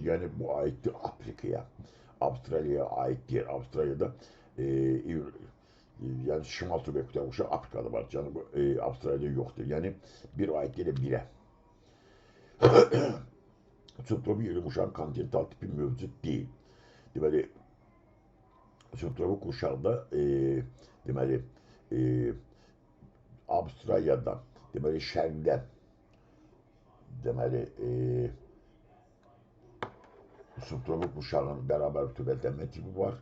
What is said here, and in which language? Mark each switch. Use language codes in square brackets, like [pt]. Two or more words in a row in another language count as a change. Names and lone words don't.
[tr] Yani bu aittir Afrika'ya. Avustralya'ya ait değil. Avustralya'da yani şimal subekvator kuşağı Afrika'da var. Canım Avustralya'da yoktur. Yani bir ait değil bire. Subtropik iklim kuşağının kontinental tipi mevcut değil. [az] Deməli, subtropik kuşağda deməli Avustralya'da deməli şərqdə deməli subtropik kuşağın bərabər rütubətlənmə tipi var.